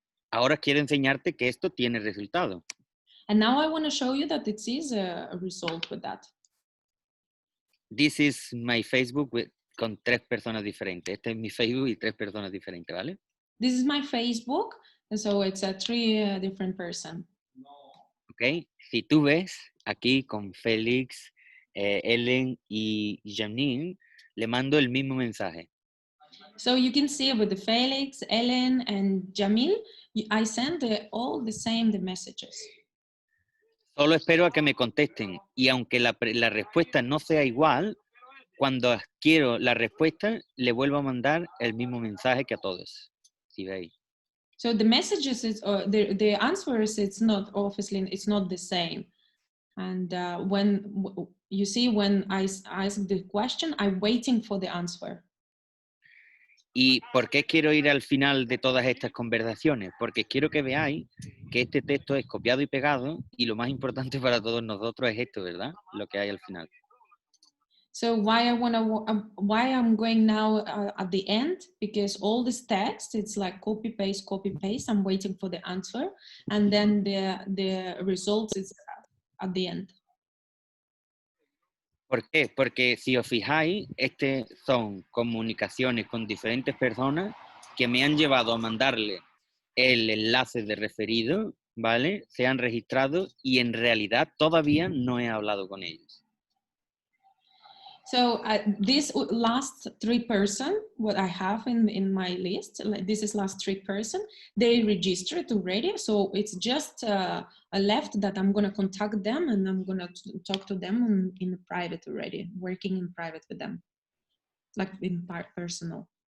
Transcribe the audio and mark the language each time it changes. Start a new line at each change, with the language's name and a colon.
Spanish: Ahora quiero enseñarte que esto tiene resultado.
English: And now I want to show you that it is a result with that. This is my Facebook
Spanish: con 3 personas diferentes. Este es mi Facebook y 3 personas diferentes, ¿vale?
English: This is my Facebook, and so it's a 3 different person.
Spanish: Ok, si tú ves aquí con Félix, Ellen y Janine, le mando el mismo mensaje.
English: So you can see with the Felix, Ellen, and Jamil, I send all the same the messages.
Spanish: Solo espero a que me contesten y aunque la respuesta no sea igual, cuando quiero la respuesta, le vuelvo a mandar el mismo mensaje que a todos. Si veis.
English: So the messages is the answers. It's not obviously it's not the same. And when you see when I ask the question, I'm waiting for the answer.
Spanish: ¿Y por qué quiero ir al final de todas estas conversaciones? Porque quiero que veáis que este texto es copiado y pegado y lo más importante para todos nosotros es esto, ¿verdad? Lo que hay al final.
English: So why I'm going now at the end, because all this text, it's like copy paste. I'm waiting for the answer, and then the results is at the end.
Spanish: ¿Por qué? Porque si os fijáis, son comunicaciones con diferentes personas que me han llevado a mandarle el enlace de referido, ¿vale? Se han registrado y en realidad todavía no he hablado con ellos.
English: So this last 3 person, what I have in my list, this is last 3 person, they registered already. So it's just a left that I'm going to contact them and I'm going to talk to them in private already, working in private with them, like in personal.